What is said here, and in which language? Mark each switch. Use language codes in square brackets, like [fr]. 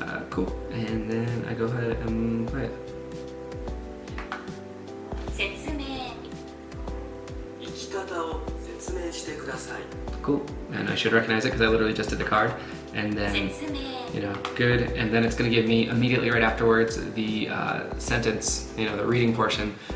[en] Cool. And then I go ahead and play it. [ja] 説明生き方を説明してください [en] Cool. And I should recognize it because I literally just did the card. And then, [ja] 説明 [en] you know, good. And then it's going to give me immediately right afterwards the sentence, you know, the reading portion.